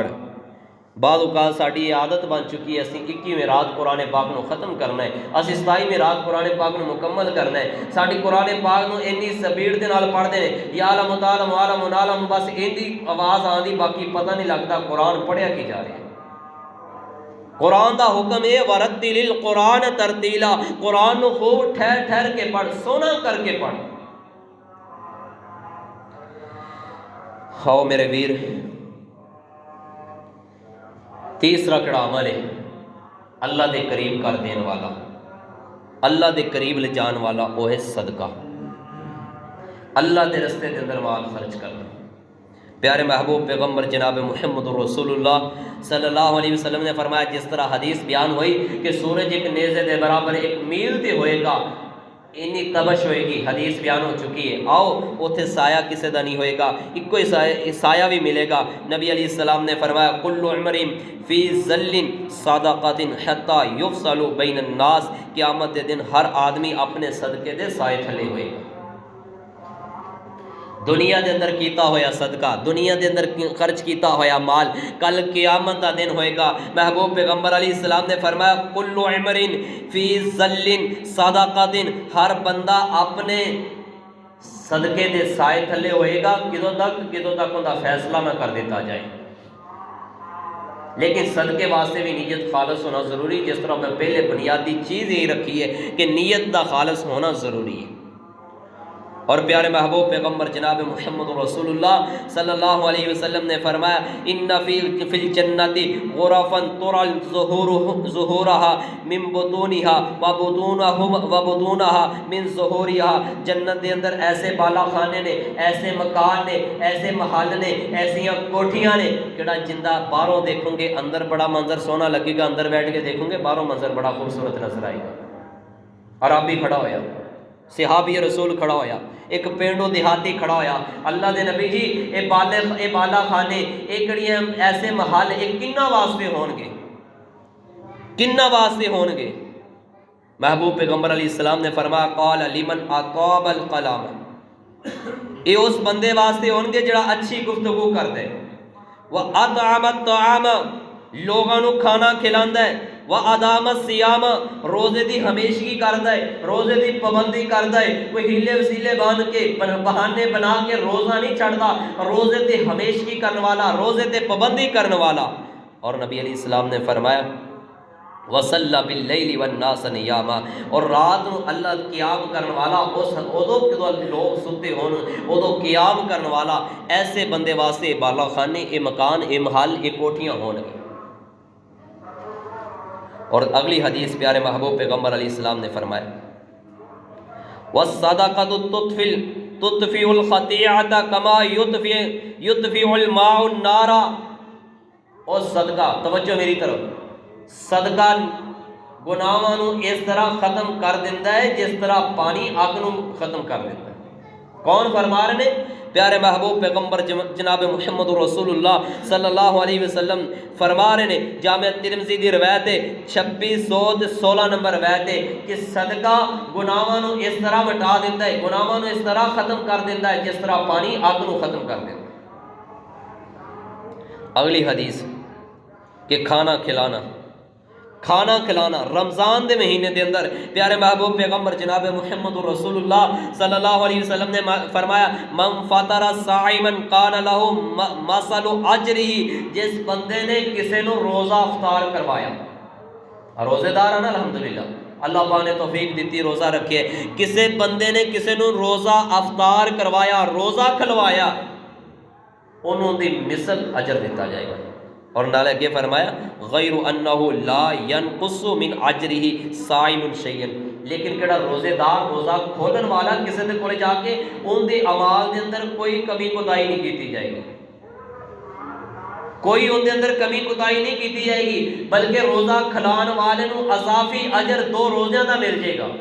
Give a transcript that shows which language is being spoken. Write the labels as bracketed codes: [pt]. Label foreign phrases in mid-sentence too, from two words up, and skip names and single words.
[pa] بعض اوقات ساڈی یہ عادت بن چکی ہے، اسی 21ویں رات قرآن پاک نو ختم کرنا ہے، اسی 27ویں رات قرآن پاک نو مکمل کرنا ہے، ساڈی قرآن پاک نو اتنی سپیڈ دے نال پڑھتے ہیں یا عالم تعالم عالم عالم، بس ایندی آواز آندی، باقی پتہ نہیں لگتا قرآن پڑھیا کی جا رہا ہے۔ قرآن دا حکم ہے [ar] وَرَتِّلِ الْقُرْآنَ تَرْتِيلًا، [pa] قرآن نو خوب ٹھہر کے پڑھ، سونا کر کے پڑھ۔ ہاؤ میرے ویر، تیسرا کڑا عمل ہے اللہ دے قریب کر دین والا، اللہ دے قریب لے جان والا، وہ ہے صدقہ، اللہ دے رستے دے اندر مال خرچ کرنا۔ پیارے محبوب پیغمبر جناب محمد رسول اللہ [ar] صلی اللہ علیہ وسلم [pa] نے فرمایا، جس طرح حدیث بیان ہوئی کہ سورج ایک نیزے دے برابر ایک میل تے ہوئے گا، انی تبش ہوئے گی، حدیث بیان ہو چکی ہے، آؤ اتھے سایہ کسے دا نہیں ہوئے گا، ایک کوئی سایہ بھی ملے گا۔ نبی علیہ السلام نے فرمایا [ar] کل عمر فی ظل صدقۃ حتی یفصل بین الناس، [pa] قیامت دے دن ہر آدمی اپنے صدقے دے سائے تھلے ہوئے گا۔ دنیا دے اندر کیتا ہویا صدقہ، دنیا دے اندر خرچ کیتا ہویا مال کل قیامت دا دن ہوئے گا۔ محبوب پیغمبر علیہ السلام نے فرمایا [ar] کل عمر فی ظل صدقۃ، [pa] ہر بندہ اپنے صدقے دے سائے تھلے ہوئے گا، کدوں تک ان کا فیصلہ نہ کر دیتا جائے۔ لیکن صدقے واسطے بھی نیت خالص ہونا ضروری، جس طرح میں پہلے بنیادی چیز یہی رکھی ہے کہ نیت دا خالص ہونا ضروری ہے۔ اور پیارے محبوب پیغمبر جناب محمد رسول اللہ [ar] صلی اللہ علیہ وسلم [pa] نے فرمایا [ar] ان فی الجنت غرفا ترى ظہورها من بطونها وبطونها من ظہورها، [pa] جنت دے اندر ایسے بالا خانے نے، ایسے مکان نے، ایسے محل نے، ایسی کوٹھیاں نے کہ جندہ باہروں دیکھوں گے اندر بڑا منظر سونا لگے گا، اندر بیٹھ کے دیکھوں گے باہروں منظر بڑا خوبصورت نظر آئے گا۔ عربی کھڑا ہویا، صحابی رسول کھڑا ہویا، ایک پینڈو دیہاتی کھڑا ہویا، اللہ دے نبی جی اے بالا خانے، اے کڑیاں ایسے محل، اے کنہ واسطے ہون گے، کنہ واسطے ہون گے؟ محبوب پیغمبر علیہ السلام نے فرمایا [ar] قال لمن اطاب الکلام، [pa] اے اس بندے واسطے ہون گے جڑا اچھی گفتگو کردا ہے، [ar] واطعم الطعام، [pa] لوگاں نو کھانا کھلاندا ہے، [ar] وَأَدَامَ الصِّيَامَ، [pa] روزے دی ہمیشگی کردا ہے، روزے دی پابندی کردا ہے، کوئی ہیلے وسیلے بان کے بہانے بنا کے روزہ نہیں چھڑدا، روزے تے ہمیشگی کرنے والا، روزے تے پابندی کرنے والا۔ اور نبی علیہ السلام نے فرمایا [ar] وَصَلَّى بِاللَّيْلِ وَالنَّاسَ نِيَامًا، [pa] اور رات نو اللہ قیام کرنے والا، ادو کدو لوگ ستے ہون ادو قیام کرنے والا، ایسے بندے واسطے بالا خانے، اے مکان، اے محل، اے کوٹھیاں ہون گے۔ اور اگلی حدیث پیارے محبوب پیغمبر علیہ السلام نے فرمایا [ar] وَالصَّدَقَةُ تُطْفِئُ الْخَطِيئَةَ كَمَا يُطْفِئُ الْمَاءُ النَّارَ، [pa] اور صدقہ، توجہ میری طرف، صدقہ گناہاں نو اس طرح ختم کر دیتا ہے جس طرح پانی اگ نو ختم کر دیتا ہے۔ [ur] کون فرما رہے ہیں؟ [pa] پیارے محبوب پیغمبر جناب محمد رسول اللہ [ar] صلی اللہ علیہ وسلم [pa] فرما رہے ہیں، جامع ترمذی دی روایت ہے 2616 نمبر روایت ہے کہ صدقہ گناہاں نو اس طرح مٹا دیتا ہے، گناہاں نو اس طرح ختم کر دیتا ہے جس طرح پانی اگ نو ختم کر دیتا ہے۔ اگلی حدیث کہ کھانا کھلانا رمضان دے مہینے دے اندر پیارے محبوب پیغمبر جناب محمد رسول [ar] اللہ صلی اللہ علیہ وسلم [pa] نے فرمایا [ar] من فطر صائما کان له مثل اجرہ، [pa] جس بندے نے کسی نو روزہ افطار کروایا، روزے دار ہے نا الحمدللہ، اللہ پاک نے توفیق دیتی روزہ رکھے، کسی بندے نے کسی نو روزہ افطار کروایا، روزہ کھلوایا، انہوں دی مثل اجر دیتا جائے گا۔ اور نالے کے فرمایا [ar] غیر انہ لا ینقص من اجرہ صائم شیئا، [pa] لیکن کہڑا روزے دار روزہ کھولن والا کسی دے کولے جا کے ان دے اعمال دے اندر کوئی کمی کوتاہی نہیں کیتی جائے گی، کوئی ان دے اندر کمی کوتاہی نہیں کیتی جائے گی، بلکہ روزہ کھلان والے نو اضافی اجر 2 روزیاں دا مل جائے گا۔